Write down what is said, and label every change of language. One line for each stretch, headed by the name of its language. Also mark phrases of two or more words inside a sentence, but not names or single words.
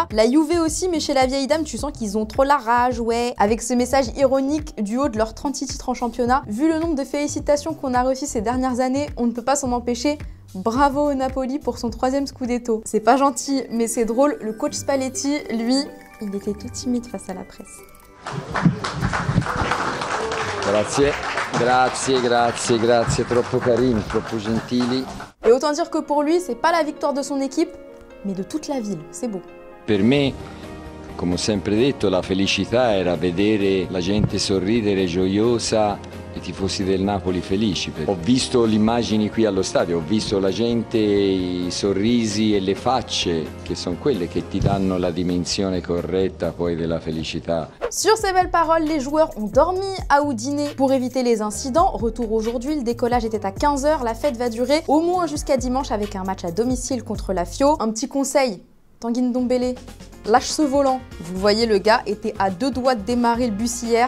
French: La Juve aussi, mais chez la vieille dame, tu sens qu'ils ont trop la rage, ouais. Avec ce message ironique du haut de leurs 36 titres en championnat, vu le nombre de félicitations qu'on a reçues ces dernières années, on ne peut pas s'en empêcher. Bravo au Napoli pour son 3e Scudetto. C'est pas gentil, mais c'est drôle, le coach Spalletti, lui, il était tout timide face à la presse.
Italian: Grazie, grazie, grazie, grazie, troppo carini, troppo gentili.
French: Et autant dire que pour lui, c'est pas la victoire de son équipe, mais de toute la ville, c'est beau.
Italian: Per me, come ho sempre detto, la felicità era vedere la gente sorridere, gioiosa, i tifosi del Napoli felici. Ho visto le immagini qui allo stadio, ho visto la gente, i sorrisi e le facce, che sono quelle che ti danno la dimensione corretta poi della felicità.
French: Sur ces belles paroles, les joueurs ont dormi à Udine pour éviter les incidents. Retour aujourd'hui, le décollage était à 15 h, la fête va durer au moins jusqu'à dimanche avec un match à domicile contre la Fio. Un petit conseil, Tanguy Ndombele, lâche ce volant. Vous le voyez, le gars était à 2 doigts de démarrer le bus hier.